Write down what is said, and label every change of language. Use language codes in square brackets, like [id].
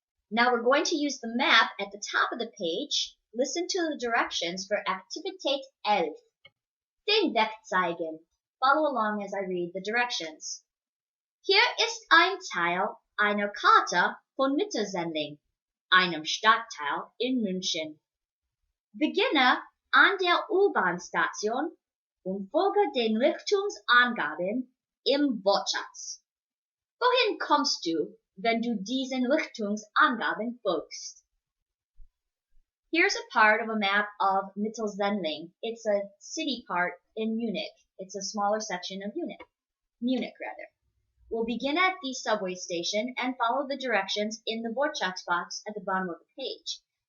[en] Now we're going to use the map at the top of the page. Listen to the directions for Aktivität 11. [de] Den Weg zeigen. [en] Follow along as I read the directions. [de] Hier ist ein Teil einer Karte von Mittersendling, einem Stadtteil in München. Beginne an der U-Bahn-Station und folge den Richtungsangaben im Wortschatz. Wohin kommst du, wenn du diesen Richtungsangaben folgst? [en] Here's a part of a map of Mittelsendling. It's a city part in Munich. It's a smaller section of Munich. We'll begin at the subway station and follow the directions in the Wortschatzbox at the bottom of the page.